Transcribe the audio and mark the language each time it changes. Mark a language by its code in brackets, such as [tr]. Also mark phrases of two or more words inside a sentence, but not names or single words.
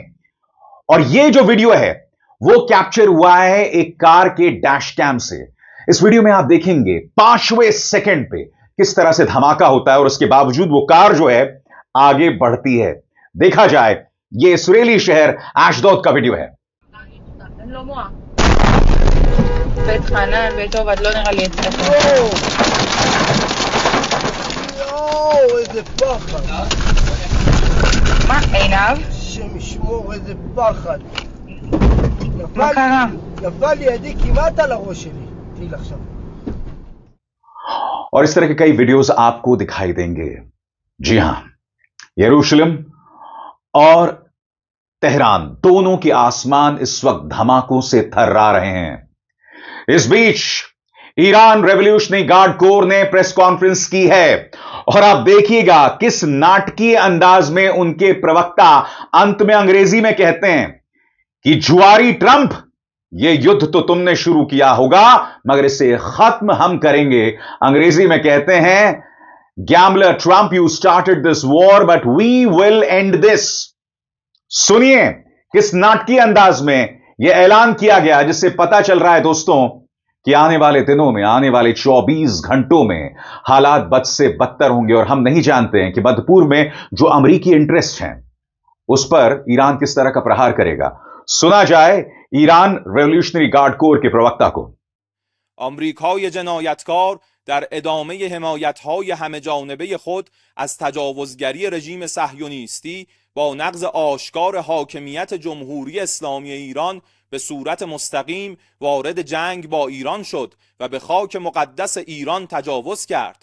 [hi] और यह जो वीडियो है वो कैप्चर हुआ है एक कार के [en] dash cam [hi] से। इस वीडियो में आप देखेंगे 5वें सेकंड पे किस तरह से धमाका होता है और उसके बावजूद वो कार जो है आगे बढ़ती है। देखा जाए, यह इस्राएली शहर एशडोद का वीडियो है। [he] איזה פחד. מה, עינב? השם ישמור, איזה פחד. מה קרה? נפל לידי כמעט על הראש שלי. טיל עכשיו. [hi] और इस तरह के कई वीडियोस आपको दिखाई देंगे। जी हां, यरूशलेम और तेहरान दोनों के आसमान इस वक्त धमाकों से थर्रा रहे हैं। इस बीच ईरान रेवोल्यूशनरी गार्ड कोर ने [en] press conference [hi] की है और आप देखिएगा किस नाटकीय अंदाज में उनके प्रवक्ता अंत में अंग्रेजी में कहते हैं कि जुआरी ट्रंप, यह युद्ध तो तुमने शुरू किया होगा मगर इसे खत्म हम करेंगे। अंग्रेजी में कहते हैं, गैम्बलर ट्रंप, [en] You started this war but we will end this. [hi] सुनिए किस नाटकीय अंदाज में यह ऐलान किया गया, जिससे पता चल रहा है दोस्तों कि आने वाले दिनों में, आने वाले 24 घंटों में हालात बद से बदतर होंगे। और हम नहीं जानते हैं कि मध्यपूर्व में जो अमेरिकी इंटरेस्ट हैं उस पर ईरान किस तरह का प्रहार करेगा। सुना जाए ईरान रेवोल्यूशनरी गार्ड कोर के प्रवक्ता को। [fa] آمریکای جنایتکار در ادامه حمایت‌های همه‌جانبه خود از تجاوزگری رژیم صهیونیستی با نقض آشکار حاکمیت جمهوری اسلامی ایران به صورت مستقیم وارد جنگ با ایران شد و به خاک مقدس ایران تجاوز کرد.